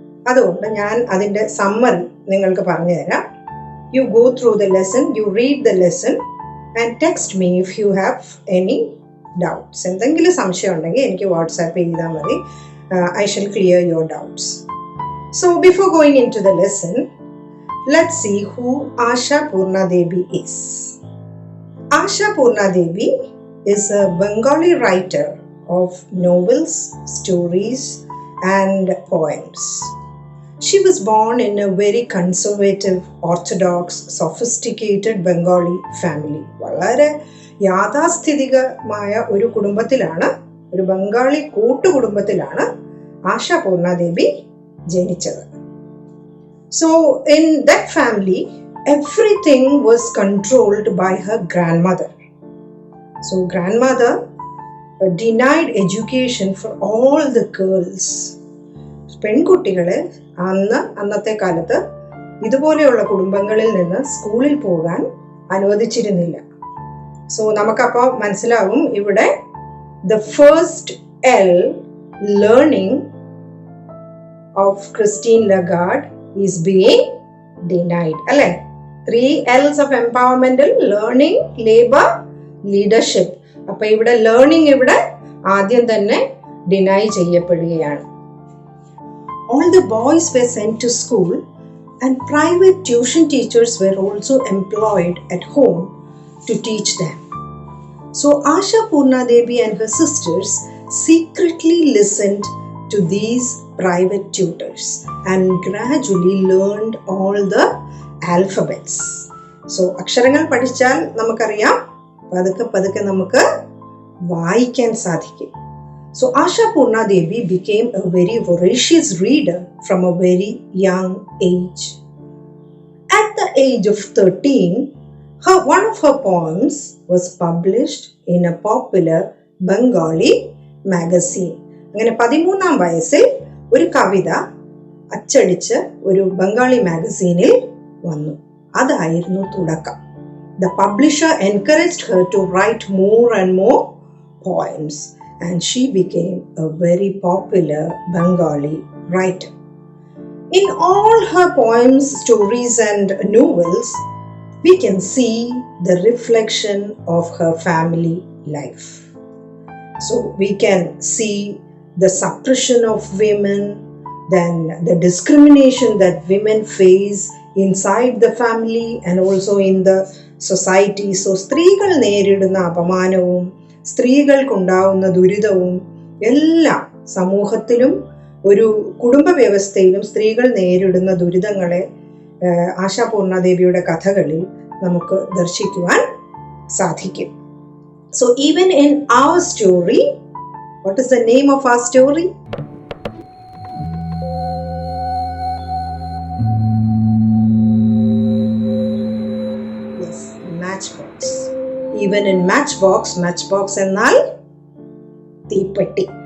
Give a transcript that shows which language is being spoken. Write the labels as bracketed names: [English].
[Malayalam] അതുകൊണ്ട് ഞാൻ അതിൻ്റെ സമ്മറി നിങ്ങൾക്ക് പറഞ്ഞു തരാം. [English] You go through the lesson, you read the lesson and text me if you have any doubts. [Malayalam] എന്തെങ്കിലും സംശയം ഉണ്ടെങ്കിൽ എനിക്ക് വാട്സാപ്പ് ചെയ്താൽ മതി. [English] I shall clear your doubts. So before going into the lesson, let's see who Asha Purna Devi is. Asha Purna Devi is a Bengali writer of novels, stories, and poems. She was born in a very conservative, orthodox, sophisticated Bengali family. [Malayalam] വളരെ യാഥാസ്ഥിതികമായ ഒരു കുടുംബത്തിലാണ്, ഒരു ബംഗാളി കൂട്ടുകുടുംബത്തിലാണ് ആശ പൂർണ ദേവി ജനിച്ചത്. [English] So in that family, everything was controlled by her grandmother. So grandmother denied education for all the girls. [Malayalam] പെൺകുട്ടികളെ അന്നത്തെ കാലത്ത് ഇതുപോലെയുള്ള കുടുംബങ്ങളിൽ നിന്ന് സ്കൂളിൽ പോകാൻ അനുവദിച്ചിരുന്നില്ല. സോ നമുക്കപ്പോൾ മനസ്സിലാവും ഇവിടെ [English] the first L, learning, of Christine Lagarde is being denied. [Malayalam] അല്ലേ? [English] 3 L's of empowerment: learning, labor, leadership. [Malayalam] അപ്പൊ ഇവിടെ ലേണിംഗ് ഇവിടെ ആദ്യം തന്നെ ഡിനൈ ചെയ്യപ്പെടുകയാണ്. [English] All the boys were sent to school and private tuition teachers were also employed at home to teach them. So Asha Purna Devi and her sisters secretly listened to these private tutors and gradually learned all the alphabets. [Malayalam] So അക്ഷരങ്ങൾ പഠിച്ചാൽ നമുക്കറിയാം, പതുക്കെ നമുക്ക് വായിക്കാൻ സാധിക്കും. [English] So Asha Purna Devi became a very voracious reader from a very young age. At the age of 13, one of her poems was published in a popular Bengali magazine. [Malayalam] അങ്ങനെ 13-ാം വയസ്സിൽ ഒരു കവിത അച്ചടിച്ച് ഒരു ബംഗാളി മാഗസീനിൽ വന്നു. അതായിരുന്നു തുടക്കം. [English] The publisher encouraged her to write more and more poems and she became a very popular Bengali writer. In all her poems, stories and novels, we can see the reflection of her family life. So we can see the suppression of women, then the discrimination that women face inside the family and also in the society. [Malayalam] So സ്ത്രീകൾ നേരിടുന്ന അപമാനവും സ്ത്രീകൾക്കുണ്ടാവുന്ന ദുരിതവും എല്ലാം സമൂഹത്തിലും ഒരു കുടുംബ വ്യവസ്ഥയിലും സ്ത്രീകൾ നേരിടുന്ന ദുരിതങ്ങളെ ആശാ പൂർണദേവിയുടെ കഥകളിൽ നമുക്ക് ദർശിക്കുവാൻ സാധിക്കും. [English] So even in our story, what is the name of our story? Yes, Matchbox. Even in Matchbox [Malayalam] എന്നാൽ തീപ്പെട്ടി.